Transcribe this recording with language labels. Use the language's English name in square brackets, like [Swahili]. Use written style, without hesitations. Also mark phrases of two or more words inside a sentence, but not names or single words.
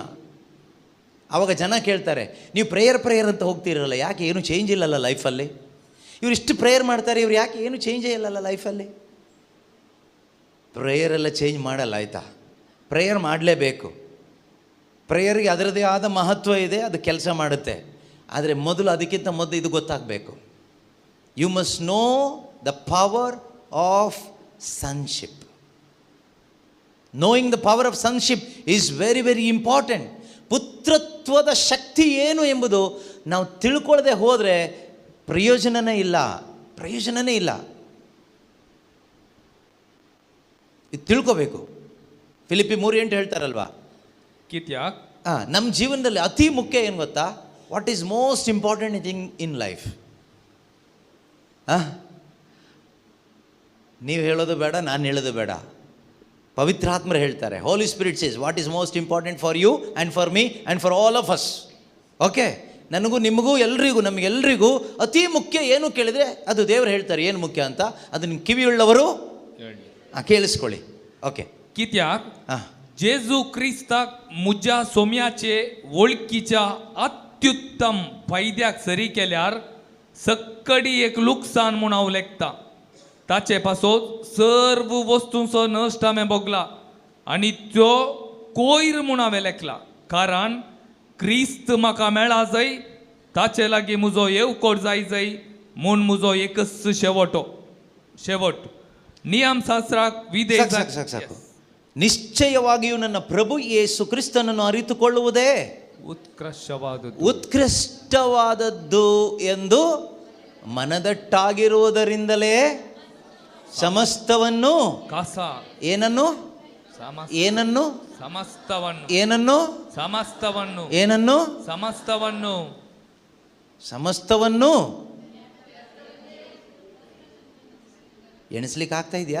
[Kannada] ಆವಾಗ ಜನ ಕೇಳ್ತಾರೆ, ನೀವು ಪ್ರೇಯರ್ ಅಂತ ಹೋಗ್ತಿರಲ್ಲ, ಯಾಕೆ ಏನು ಚೇಂಜ್ ಇಲ್ಲಲ್ಲ ಲೈಫಲ್ಲಿ? ಇವ್ರು ಇಷ್ಟು ಪ್ರೇಯರ್ ಮಾಡ್ತಾರೆ, ಇವ್ರು ಯಾಕೆ ಏನು ಚೇಂಜೇ ಇಲ್ಲಲ್ಲ ಲೈಫಲ್ಲಿ? ಪ್ರೇಯರೆಲ್ಲ ಚೇಂಜ್ ಮಾಡಲ್ಲ, ಆಯಿತಾ? ಪ್ರೇಯರ್ ಮಾಡಲೇಬೇಕು. ಪ್ರೇಯರ್ಗೆ ಅದರದೇ ಆದ ಮಹತ್ವ ಇದೆ, ಅದು ಕೆಲಸ ಮಾಡುತ್ತೆ. ಆದರೆ ಅದಕ್ಕಿಂತ ಮೊದಲು ಇದು ಗೊತ್ತಾಗಬೇಕು. [English] You must know the power of sonship. Knowing the power of sonship is very, very important. [Kannada] ಪುತ್ರತ್ವದ ಶಕ್ತಿ ಏನು ಎಂಬುದು ನಾವು ತಿಳ್ಕೊಳ್ಳದೆ ಹೋದರೆ ಪ್ರಯೋಜನನೇ ಇಲ್ಲ. ಇದು ತಿಳ್ಕೋಬೇಕು. ಫಿಲಿಪ್ಪಿ 3:8 ಹೇಳ್ತಾರಲ್ವಾ, ನಮ್ಮ ಜೀವನದಲ್ಲಿ ಅತಿ ಮುಖ್ಯ ಏನು ಗೊತ್ತಾ? [English] What is most important thing in life? [Kannada] ನೀವು ಹೇಳೋದು ಬೇಡ, ನಾನು ಹೇಳೋದು ಬೇಡ, ಪವಿತ್ರಾತ್ಮರು ಹೇಳ್ತಾರೆ. [English] Holy Spirit says what is most important for you and for me and for all of us. [Kannada] ಓಕೆ, ನನಗೂ ನಿಮಗೂ ನಮಗೆಲ್ಲರಿಗೂ ಅತಿ ಮುಖ್ಯ ಏನು ಕೇಳಿದರೆ ಅದು ದೇವರು ಹೇಳ್ತಾರೆ ಏನು ಮುಖ್ಯ ಅಂತ. ಅದನ್ನು ಕಿವಿಯುಳ್ಳವರು ಕೇಳಿಸ್ಕೊಳ್ಳಿ. ಓಕೆ, [Konkani] जेजू क्रिस्ताक मुज्या सोम्याचे वळखीच्या अत्युत्तम फायद्याक सरी केल्यार सक्कडी एक लुकसाण म्हूण हांव लेखता. ताचे पासोन सर्व वस्तूंचो नश्ट हांवें भोगला आनी त्यो कोयर म्हूण हांवें लेखला. कारण क्रिस्त म्हाका मेळा जाय, ताचे लागीं म्हजो येवकोर जाय म्हूण म्हजो एकच शेवट. नियम शास्त्राक विधेय. [Kannada] ನಿಶ್ಚಯವಾಗಿಯೂ ನನ್ನ ಪ್ರಭು ಯೇಸು ಕ್ರಿಸ್ತನನ್ನು ಅರಿತುಕೊಳ್ಳುವುದೇ ಉತ್ಕೃಷ್ಟವಾದದ್ದು ಎಂದು ಮನದಟ್ಟಾಗಿರುವುದರಿಂದಲೇ ಸಮಸ್ತವನ್ನು ಏನನ್ನು ಏನನ್ನು ಏನನ್ನು ಏನನ್ನು ಸಮಸ್ತವನ್ನು ಎಣಿಸ್ಲಿಕ್ಕೆ ಆಗ್ತಾ ಇದೆಯಾ?